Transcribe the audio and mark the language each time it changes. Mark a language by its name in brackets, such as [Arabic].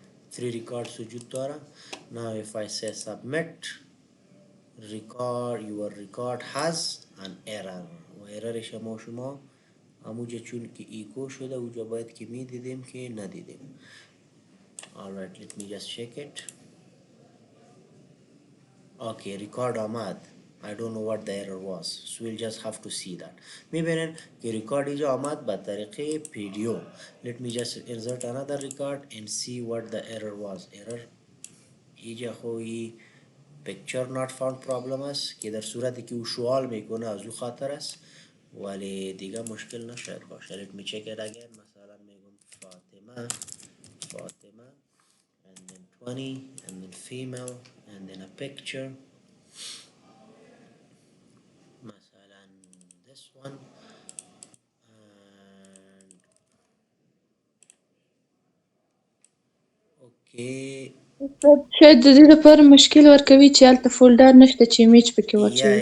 [English] 3 records [Persian] وجود داره. [English] Now if I say submit record, your record has an error [Persian] و errorش ما شما همونجا چون که ایکو شده اونجا باید که می دیدیم که ندیدیم. [English] Alright, let me just check it. Okay, record آمد. I don't know what the error was, so we'll just have to see that. [Persian] میبینن که record اینجا آمد با طریقه PDO. [English] Let me just insert another record and see what the error was. [Persian] Error اینجا خوی [English] picture not found problem [Persian] است که در صورتی که او سوال میکنه از او خاطر است ولی دیگه مشکل نشاید باشه. [English] Let me check it again. [Persian] مثلا میگم فاطمه [English] and then 20 and then female and then a picture. [Persian] مثلا [English] this one and okay. [Pashto] شاید د دې لپاره مشکل ورکوي چې هلته فولډر نشته چې ایمیج پکې واچوي.